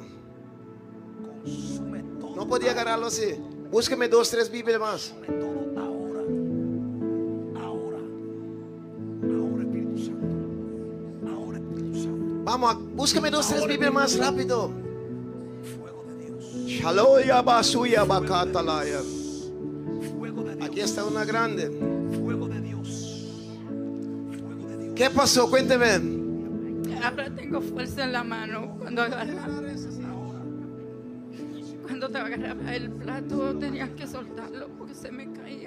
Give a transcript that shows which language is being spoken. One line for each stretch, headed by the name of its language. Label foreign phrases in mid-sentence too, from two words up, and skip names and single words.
Spanish: consume todo. No podía agarrarlo así. Búsqueme 2, 3 Biblias más. Todo ahora. Espíritu Santo. Ahora, Espíritu Santo. Vamos, búsqueme 2, 3 Biblias más rápido. Fuego de Dios. Shaloya basuya bakatalaya. Fuego de Dios. Aquí está una grande. Fuego de Dios. Fuego de Dios. ¿Qué pasó? Cuénteme. Ahora tengo fuerza en la mano. Cuando te agarraba el plato tenías que soltarlo porque se me caía.